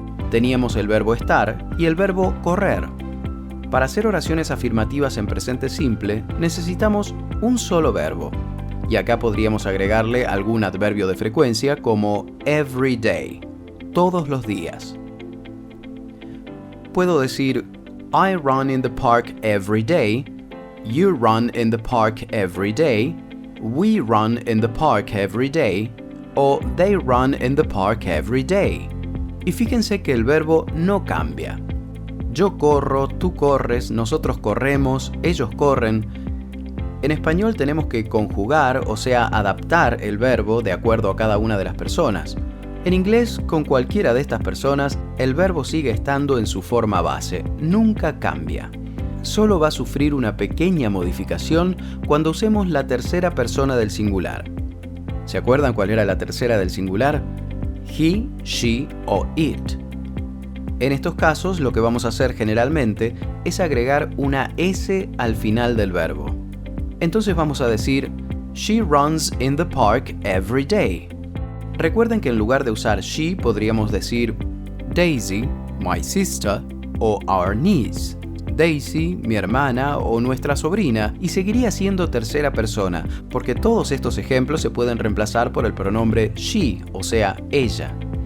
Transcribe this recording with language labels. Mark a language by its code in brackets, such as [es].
[es] Teníamos el verbo estar y el verbo correr. Para hacer oraciones afirmativas en presente simple, necesitamos un solo verbo. Y acá podríamos agregarle algún adverbio de frecuencia como [en] every day, [es] todos los días. Puedo decir, [en] I run in the park every day, you run in the park every day, we run in the park every day, o they run in the park every day. [es] Y fíjense que el verbo no cambia. Yo corro, tú corres, nosotros corremos, ellos corren. En español tenemos que conjugar, o sea, adaptar el verbo de acuerdo a cada una de las personas. En inglés, con cualquiera de estas personas, el verbo sigue estando en su forma base, nunca cambia. Solo va a sufrir una pequeña modificación cuando usemos la tercera persona del singular. ¿Se acuerdan cuál era la tercera del singular? He, she o it. En estos casos, lo que vamos a hacer generalmente es agregar una S al final del verbo. Entonces vamos a decir, [en] she runs in the park every day. [es] Recuerden que en lugar de usar she, podríamos decir Daisy, [en] my sister, [es] o [en] our niece. [es] Daisy, mi hermana o nuestra sobrina, y seguiría siendo tercera persona, porque todos estos ejemplos se pueden reemplazar por el pronombre she, o sea, ella.